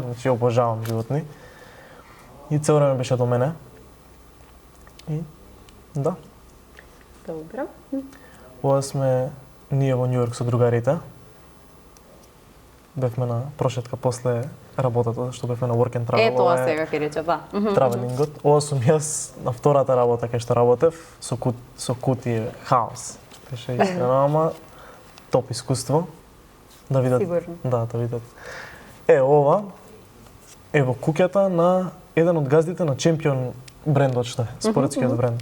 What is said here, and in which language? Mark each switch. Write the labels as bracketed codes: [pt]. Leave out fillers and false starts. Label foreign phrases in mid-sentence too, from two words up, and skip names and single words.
[mk] Значи, обожавам животни. И цело време беше до мене. И да, Добро. ова сме ние во Њујорк со другарите. Бевме на прошетка после работата, што бевме на [en] work and travel. [mk] Тоа ова е сега ќе рече, да. Травелингот. Ова сум јас на втората работа кај што работев со кутие хаос. Беше искрено, ама топ искуство. Да видат. Сигурно. Да, да видат. Ова е во куќата на еден од газдите на Чемпион брендот што е, спортскиот бренд.